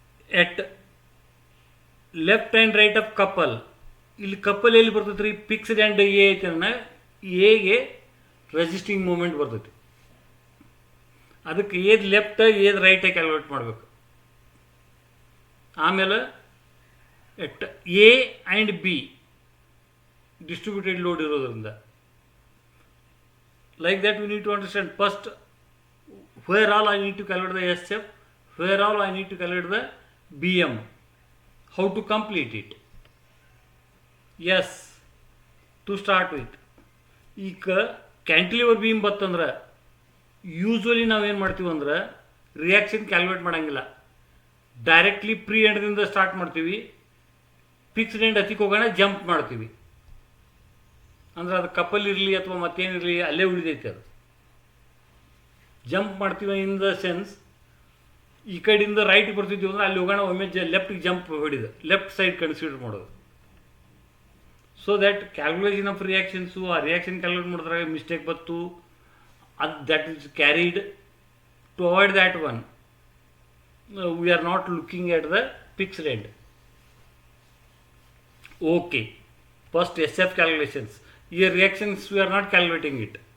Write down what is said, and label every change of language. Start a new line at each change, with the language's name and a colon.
English: at left and right of couple,
Kannada: ಇಲ್ಲಿ couple ಎಲ್ಲಿ ಬರ್ತೈತೆ ರೀ, ಫಿಕ್ಸ್ಡ್ ಆ್ಯಂಡ್ ಎ ಐತೆ ಅಂದ್ರೆ ಎಗೆ ರೆಸಿಸ್ಟಿಂಗ್ ಮೂಮೆಂಟ್ ಬರ್ತೈತಿ. ಅದಕ್ಕೆ ಏದು ಲೆಫ್ಟ್ ಏದು ರೈಟ್ ಕ್ಯಾಲ್ಕುಲೇಟ್ ಮಾಡಬೇಕು. ಆಮೇಲೆ
English: at A and B distributed load
Kannada: ಇರೋದ್ರಿಂದ
English: like that we need to understand first where all I need to calculate the SF, where all I need to calculate the BM, how to complete it. Yes, to start with,
Kannada: ಈಗ cantilever beam ಬತ್ತಂದ್ರೆ usually ನಾವೇನು ಮಾಡ್ತೀವಿ ಅಂದ್ರೆ reaction calculate ಮಾಡೋಂಗಿಲ್ಲ, directly pre ಎಂಡ್ದಿಂದ start ಮಾಡ್ತೀವಿ, fixed end ಹತ್ತಿಗೆ ಹೋಗೋಣ jump ಮಾಡ್ತೀವಿ. ಅಂದ್ರೆ ಅದು ಕಪಲ್ ಇರಲಿ ಅಥವಾ ಮತ್ತೇನಿರಲಿ ಅಲ್ಲೇ ಉಳಿದೈತೆ. ಅದು ಜಂಪ್ ಮಾಡ್ತೀವಿ
English: in the sense
Kannada: ಈ ಕಡೆಯಿಂದ ರೈಟ್ ಬರ್ತಿದ್ದೀವಿ ಅಂದ್ರೆ ಅಲ್ಲಿ ಹೋಗೋಣ ಒಮ್ಮೆ ಲೆಫ್ಟಿಗೆ ಜಂಪ್ ಹೊಡಿದ ಲೆಫ್ಟ್ ಸೈಡ್ ಕನ್ಸಿಡರ್ ಮಾಡೋದು.
English: so that calculation of reactions,
Kannada: ಆ ರಿಯಾಕ್ಷನ್ ಕ್ಯಾಲ್ಕುಲೇಟ್ ಮಾಡಿದ್ರಾಗ ಮಿಸ್ಟೇಕ್ ಬತ್ತು, ಅದು
English: That is carried. To avoid that one we are not looking at the fixed end. Okay, first SF calculations. Here reactions we are not calculating it.